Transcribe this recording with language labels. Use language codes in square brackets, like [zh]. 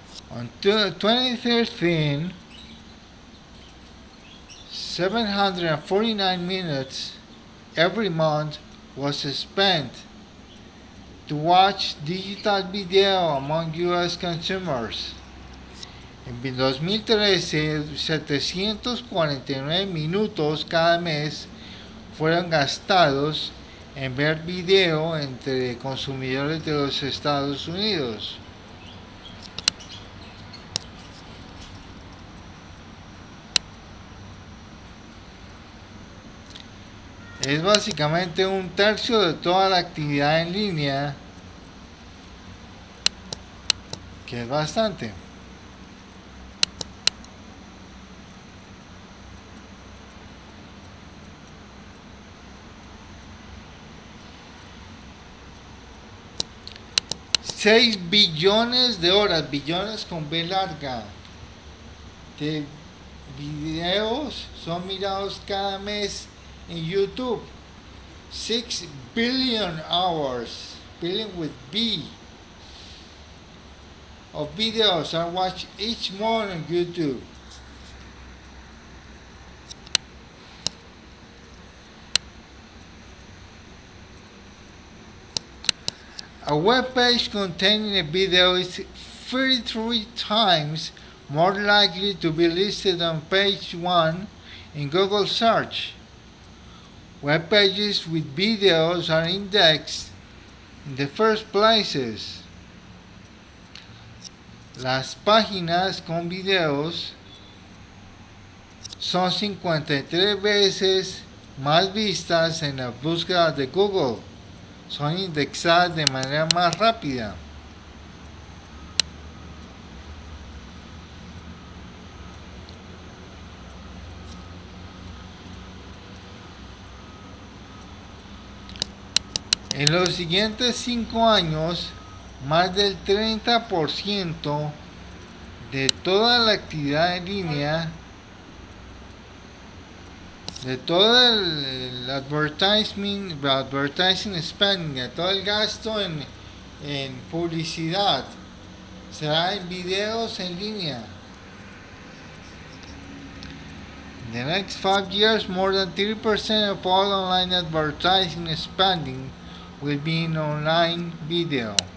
[en] On 2013, 749 minutes every month was spent to watch digital video among US consumers. [es] En 2013, 749 minutos cada mes fueron gastados en ver video entre consumidores de los Estados Unidos. Es básicamente un tercio de toda la actividad en línea, que es bastante. $6 billones de horas, billones con B larga, de videos son mirados cada mes en YouTube. [en] 6 billion hours, billion with B, of videos are watched each month on YouTube. A web page containing a video is 33 times more likely to be listed on page 1 in Google search. Web pages with videos are indexed in the first places. [es] Las páginas con videos son 53 veces más vistas en las búsquedas de Google. Son indexadas de manera más rápida. En los siguientes 5 años, más del 30% de toda la actividad en línea, de todo el advertising spending, de todo el gasto en publicidad, será en videos en línea. [en] In the next 5 years, more than 30% of all online advertising spending will be in online video.